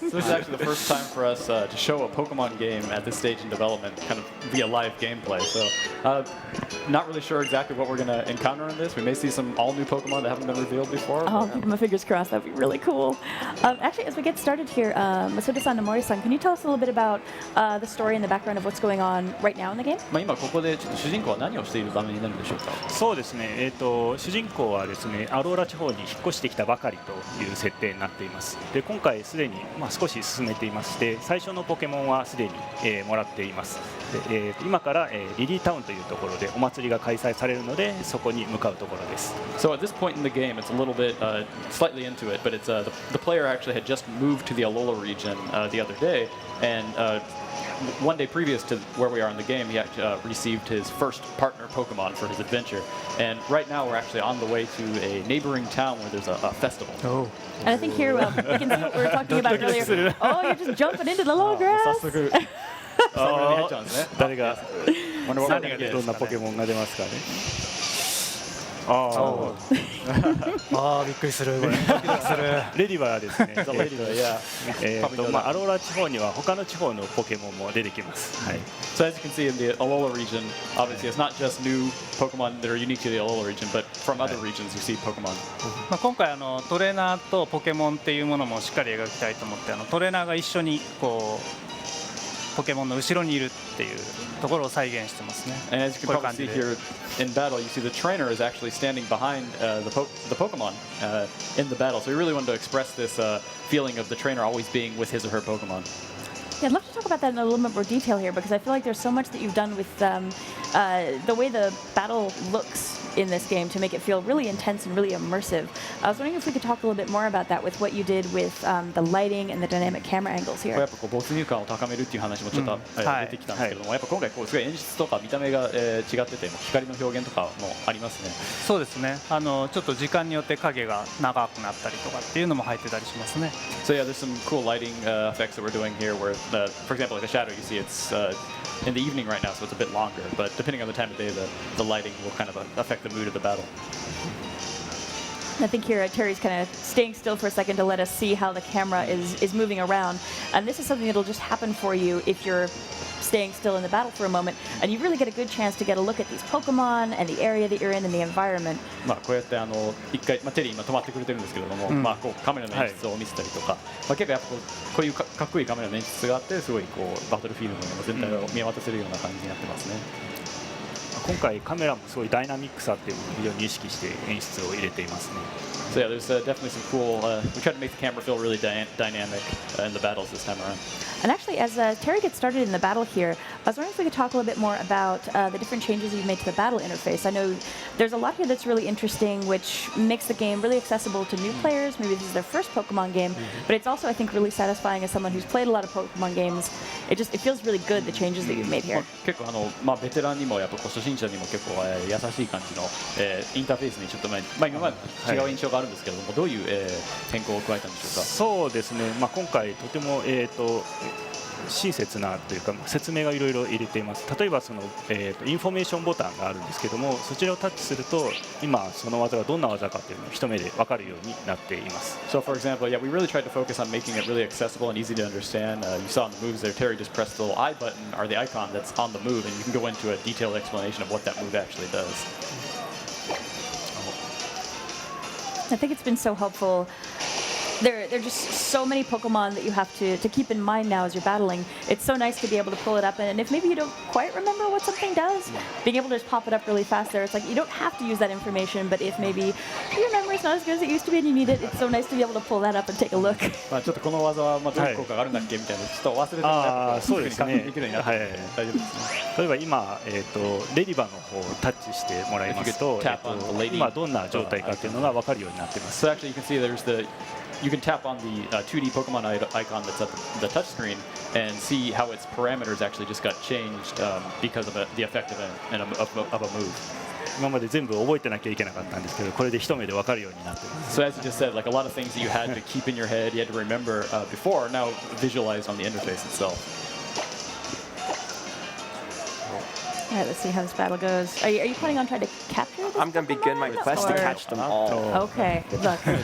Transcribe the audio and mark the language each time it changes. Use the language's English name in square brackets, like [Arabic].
[English] So this is actually the first time for us to show a Pokemon game at this stage in development, kind of via live gameplay. So not really sure exactly what we're going to encounter in this. We may see some all new Pokemon that haven't been revealed before. Oh, keep my fingers crossed. That'd be really cool. Actually, as we get started here, Masuda-san and Mori-san, can you tell us a little bit about the story and the background of what's going on right now in the game? [Japanese] 今ここでちょっと主人公は何をしている場面になるんでしょうか。そうですね。主人公はですね、アローラ地方に引っ越してきたばかりという設定になっています。で、今回すでに少し進めていまして、最初のポケモンはすでに、もらっています。で、今から、リリータウンというところでお祭りが開催されるので、そこに向かうところです。 [English] So at this point in the game, it's a little bit slightly into it, but it's the player actually had just moved to the Alola region the other day, and one day previous to where we are in the game, he actually received his first partner Pokemon for his adventure. And right now we're actually on the way to a neighboring town where there's a festival. Oh. And I think here we can see what we were talking about earlier. Oh, you're just jumping into the long grass. [Japanese] 早速入っちゃうんですね。誰が [English] Wonder what we're gonna [Japanese] ど [English] get. [Japanese] んなポケモンが出ますかね。ああびっくりするこれドキドキするレディバーですね。 [English] Yeah. [Japanese] アローラ地方には他の地方のポケモンも出てきます。はい。 [English] So as you can see in the Alola region, obviously it's not just new Pokemon that are unique to the Alola region, but from other regions you see Pokemon. [Japanese] まあ今回トレーナーとポケモンっていうものもしっかり描きたいと思ってトレーナーが一緒にこうポケモンの後ろにいるっていうところを再現してますね。 [English] And as you can probably see here in battle, you see the trainer is actually standing behind the Pokemon in the battle. So we really wanted to express this feeling of the trainer always being with his or her Pokemon. Yeah, I'd love to talk about that in a little bit more detail here because I feel like there's so much that you've done with the way the battle looks in this game to make it feel really intense and really immersive. I was wondering if we could talk a little bit more about that with what you did with the lighting and the dynamic camera angles [Japanese] や [English] here. [Japanese] っぱこう没入感を高めるっていう話もちょっと出てきたんですけども、やっぱ今回こうすごい演出とか見た目が違ってて、光の表現とかもありますね。そうですねちょっと時間によって影が長くなったりとかっていうのも入ってたりしますね。 [English] So yeah, there's some cool lighting effects that we're doing here where, for example, like a shadow, you see it's in the evening right now, so it's a bit longer, but depending on the time of day, the lighting will kind of affect the mood of the battle. I think here Terry's kind of staying still for a second to let us see how the camera is moving around. And this is something that'll just happen for you if you're staying still in the battle for a moment. And you really get a good chance to get a look at these Pokemon and the area that you're in and the environment. [Japanese] まあこうやって一回、テリー今止まってくれてるんですけれども、まあこうカメラの演出を見せたりとか、まあ結構やっぱこういうかっこいいカメラの演出があって、すごいこうバトルフィールドの全体を見渡せるような感じになってますね。今回カメラもすごいダイナミックさっていうのを非常に意識して演出を入れていますね。 [English] So yeah, there's definitely some cool. We tried to make the camera feel really dynamic in the battles this time around. And actually, as Terry gets started in the battle here, I was wondering if we could talk a little bit more about the different changes you've made to the battle interface. I know there's a lot here that's really interesting, which makes the game really accessible to new players. Maybe this is their first Pokemon game, but it's also, I think, really satisfying as someone who's played a lot of Pokemon games. It feels really good, the changes that you've made here. [Japanese] 結構まあベテランにもやっぱこう初心者にも結構優しい感じのインターフェースにちょっとまあ今まで違う印象があるんですけれども、どういう変更を加えたんでしょうか。そうですね。まあ今回とても親切なというか説明がいろいろ入れています。例えばそのインフォメーションボタンがあるんですけども、そちらをタッチすると今その技がどんな技かというのを一目で分かるようになっています。 [English] So for example, yeah, we really tried to focus on making it really accessible and easy to understand. You saw in the moves there, Terry just pressed the little I button or the icon that's on the move, and you can go into a detailed explanation of what that move actually does. I think it's been so helpful. There are just so many Pokemon that you have to keep in mind now as you're battling. It's so nice to be able to pull it up, and if maybe you don't quite remember what something does, being able to just pop it up really fast there, it's like you don't have to use that information, but if maybe your memory's not as good as it used to be and you need it, it's so nice to be able to pull that up and take a look. [Japanese] まあちょっとこの技はどういう効果があるんだっけみたいなちょっと忘れてもらってそうですね。できるようになって大丈夫ですね。例えば今レディバの方をタッチしてもらいますと、今どんな状態かというのが分かるようになっています。 [English] So actually, you can see you can tap on the 2D Pokemon icon that's at the touch screen and see how its parameters actually just got changed because of the effect of a move. [Japanese] 今まで全部覚えてなきゃいけなかったんですけど、これで一目で分かるようになっています。 [English] So as you just said, like a lot of things that you had to keep in your head, you had to remember before, are now visualized on the interface itself. All right, let's see how this battle goes. Are you planning on trying to capture this I'm going to begin my Pokemon, quest to or- catch them all. Okay, good luck.